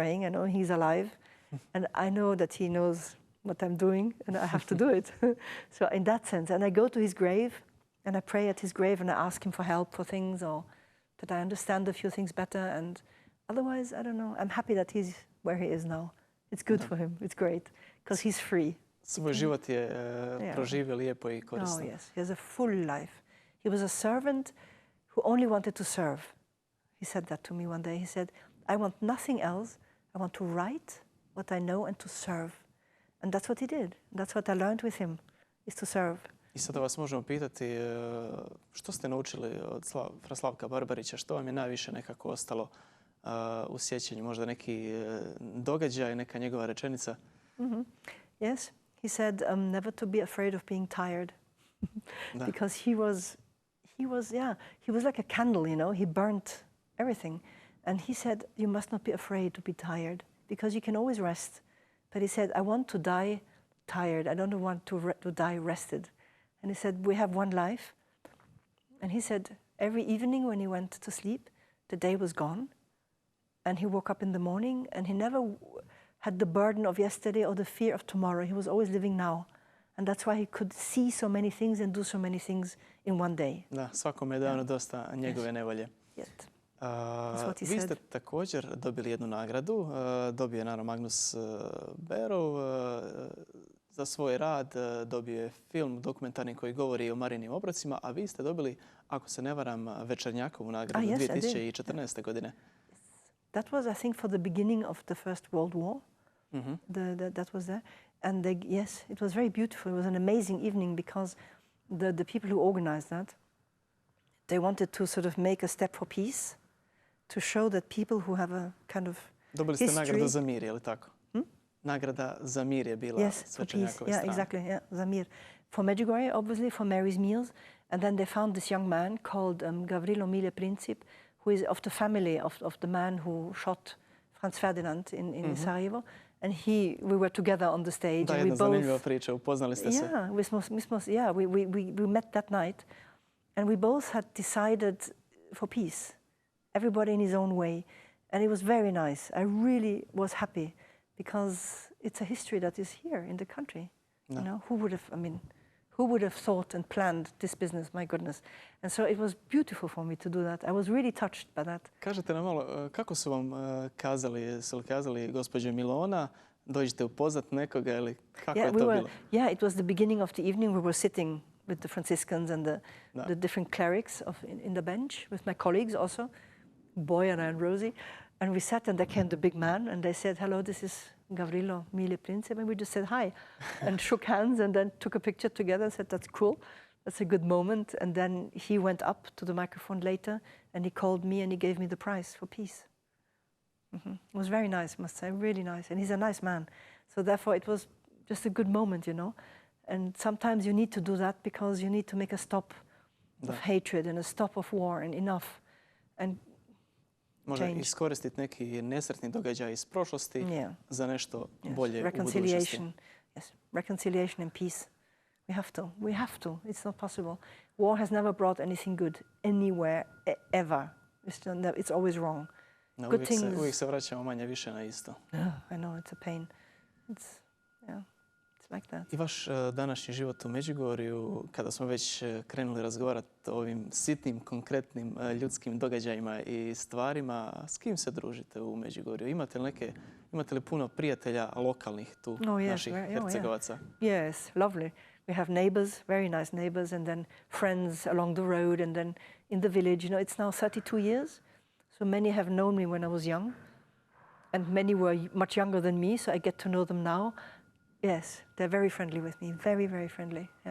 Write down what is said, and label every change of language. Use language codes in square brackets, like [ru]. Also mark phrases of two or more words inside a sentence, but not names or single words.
[en] I know he's alive, and I know that he knows what I'm doing, and I have to do it. So in that sense, and I go to his grave, and I pray at his grave, and I ask him for help for things, or that I understand a few things better. And otherwise, I don't know. I'm happy that he's where he is now. It's good for him. It's great, because he's free. [hr] Svoj život je proživio lijepo i korisno. [en] Oh yes, he has a full life. He was a servant who only wanted to serve. He said that to me one day. He said, I want nothing else. I want to write what I know and to serve. And that's what he did. That's what I learned with him, is to serve. [hr] I sada vas možemo pitati što ste naučili od Slavka Barbarića, što vam je najviše nekako ostalo u sjećanju, možda neki događaj, neka njegova rečenica? [en] Yes, he said never to be afraid of being tired. Because he was like a candle, you know. He burnt everything. And he said, you must not be afraid to be tired, because you can always rest. But he said, I want to die tired. I don't want to die rested. And he said, we have one life. And he said, every evening when he went to sleep, the day was gone. And he woke up in the morning, and he never had the burden of yesterday or the fear of tomorrow. He was always living now. And that's why he could see so many things and do so many things in one day. [hr] Da, svakome je dano dosta njegove nevolje. Vi ste također dobili jednu nagradu. Dobio je naravno Magnus Berov za svoj rad. Dobio je film dokumentarni koji govori o Marijinim obrocima, a vi ste dobili, ako se ne varam, Večernjakovu nagradu 2014. godine. [en] That was, I think, for the beginning of the First World War. That was there. And yes, it was very beautiful. It was an amazing evening, because the people who organized that, they wanted to sort of make a step for peace, to show that people who have a kind of [hr] Dobili ste nagradu za mir, je li tako? Nagrada za mir je bila s Večernjakove strane. [en] Yeah, exactly. Yeah, [hr] za mir. [en] For Međugorje, obviously, for Mary's meals. And then they found this young man called Gavrilo Mile Princip, who is of the family of the man who shot Franz Ferdinand in Sarajevo. And we were together on the stage. [hr] Da, jedna zanimljiva priča, upoznali ste se. [en] Yeah, we met that night, and we both had decided for peace, everybody in his own way. And it was very nice. I really was happy, because it's a history that is here in the country. No. You know, who would have thought and planned this business, my goodness. And so it was beautiful for me to do that. I was really touched by that. [hr] Kažete nam malo, kako su vam kazali, su li kazali gospođo Milona, dođite upoznat nekoga ili kako je to bilo? [en] Yeah, it was the beginning of the evening. We were sitting with the Franciscans and the different clerics in the bench with my colleagues also, Bojana and Rosie. And we sat, and there came the big man, and they said, hello, this is Gavrilo Mile Princip. And we just said hi and shook hands, and then took a picture together and said, that's cool. That's a good moment. And then he went up to the microphone later, and he called me, and he gave me the prize for peace. It was very nice, I must say, really nice. And he's a nice man. So therefore, it was just a good moment, you know. And sometimes you need to do that, because you need to make a stop of hatred and a stop of war, and enough. And [hr] može iskoristiti neki nesretni događaj iz prošlosti za nešto bolje u budućnosti. [en] Yes, reconciliation and peace. We have to. It's not possible. War has never brought anything good anywhere, ever. It's always wrong. No, [hr] uvijek se vraćamo manje više na isto. [en] I know, it's a pain. It's like that. [hr] I vaš današnji život u Međugorju, kada smo već krenuli razgovarati o ovim sitnim, konkretnim ljudskim događajima i stvarima, s kim se družite u Međugorju? Imate li puno prijatelja lokalnih tu, naših Hercegovaca? [en] Yes, lovely. We have neighbors, very nice neighbors, and then friends along the road, and then in the village. You know, it's now 32 years, so many have known me when I was young, and many were much younger than me, so I get to know them now. Yes, they're very friendly with me, very, very friendly, yeah.